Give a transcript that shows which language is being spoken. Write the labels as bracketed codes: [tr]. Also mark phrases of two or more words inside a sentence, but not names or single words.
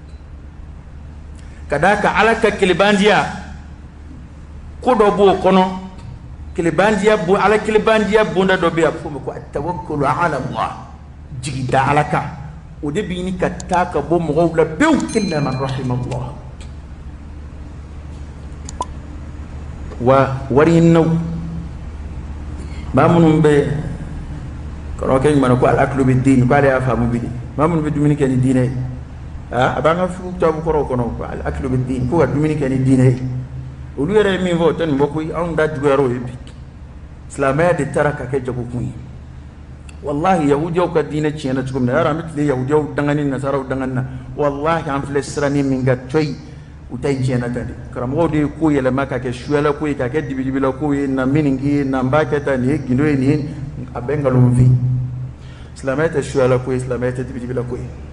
[bm] ka d'a kan ala ka kelenbandiya ko dɔ b'o kɔnɔ kelenbandiya bon ala kelenbandiya bonda dɔ bɛ yen a bɛ fɔ o ma ko [ar] التوكل على الله [bm] jigi da ala kan o de bɛ ɲini ka taa ka bɔ mɔgɔw la pewu [ar] إلا من رحم الله [bm] wa wari ɲininaw maa minnu bɛ karamɔgɔkɛ ɲuman na ko [ar] الأكل بالدين [bm] ko ale y'a faamu bi de maa minnu bɛ dumuni kɛ ni diinɛ ye a b'an ka tubabu kɔrɔw kɔnɔ ko [ar] الأكل بالدين [bm] ko ka dumuni kɛ ni diinɛ ye olu yɛrɛ ye min fɔ o tɛ nin bɔ koyi anw da juguyara o ye bi silamɛya de taara ka kɛ jagokun ye wallahi yahudiyaw ka diinɛ tiɲɛna cogo min na yɔrɔ an bɛ tile yahudiyaw dangani nasaraw dangani na wallahi an filɛ siranin min ka coyi u ta in tiɲɛna tan de karamɔgɔw de ye ko yɛlɛma ka kɛ suyala ko ye ka kɛ dibidibila ko ye na min nin k'i ye na n b'a kɛ tan nin ye gindo ye nin ye a bɛ nkalon fɛ silamɛya tɛ suyala ko ye silamɛya tɛ dibidibila ko ye